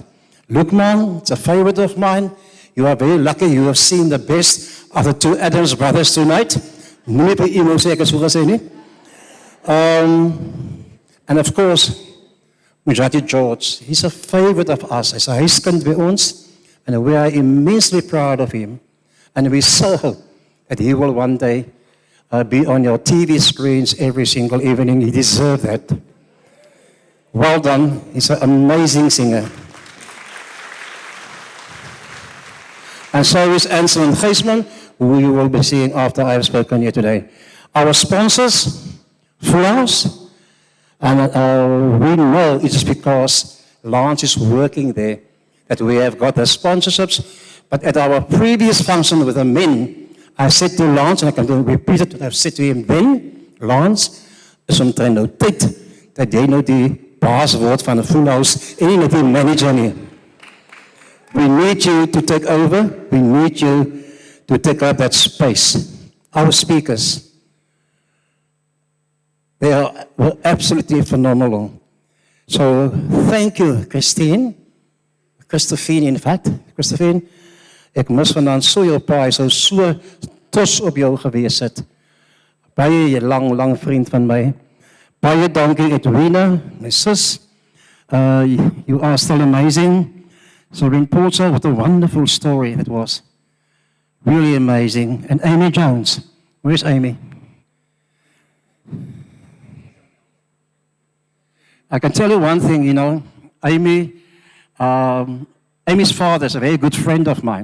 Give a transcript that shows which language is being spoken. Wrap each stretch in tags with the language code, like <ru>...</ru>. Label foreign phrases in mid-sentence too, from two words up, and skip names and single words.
<en>Lukman, it's a favorite of mine. You are very lucky you have seen the best of the two Adams brothers tonight. And of course, Mujahid George, he's a favorite of us. He's a</en> <af>huiskind by ons,</af> <en>and we are immensely proud of him. And we so hope that he will one day be on your TV screens every single evening. He deserves that. Well done. He's an amazing singer. And so is Anselin Geisman, who you will be seeing after I have spoken here today. Our sponsors, Flowers, and we know it is because Lance is working there that we have got the sponsorships. But at our previous function with the men, I said to Lance, and I can repeat it, I've said to him then, Lance,</en> <af>is omtrent nou tyd dat jy nou die baas word van 'n Fullhouse en nie net die manager nie.</af> <en>We need you to take over. We need you to take up that space. Our speakers, were absolutely phenomenal. So thank you, Christine. Christophine, in fact.</en> <af>Christophine, ek mis vanaand so jou pa, hy sou so trots op jou gewees het. Baie lang vriend van my. Baie dankie, Edwina, my sis.</af> <en>You are still amazing. Serene Paul, what a wonderful story it was. Really amazing. And Amy Jones. Where's Amy? I can tell you one thing, you know, Amy's father is a very good friend of mine.</en>